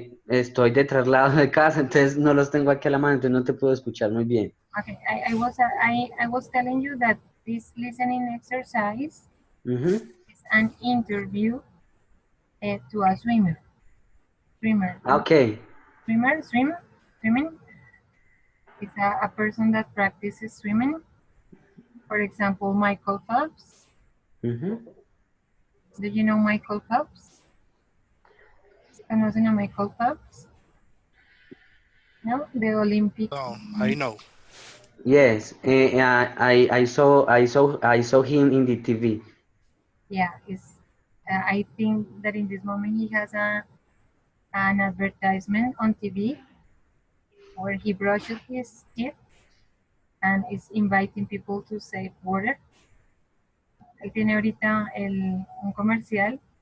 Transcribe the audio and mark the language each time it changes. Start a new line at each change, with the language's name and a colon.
Spanish: Estoy de traslado de casa, entonces no los tengo aquí a la mano, entonces no te puedo escuchar muy bien.
English: Okay, I was telling you that this listening exercise is an interview to a swimmer. Okay. Swimming. It's a person that practices swimming. For example, Michael Phelps. Do you know Michael Phelps?
Spanish: ¿Conocen a Michael Phelps?
English: No, the Olympic. No, I know. Yes, I saw him in the TV. Yeah, I think that in this moment he has an advertisement on TV where he brushes his teeth and is inviting people to save water.
Spanish: Ahí tiene ahorita un comercial.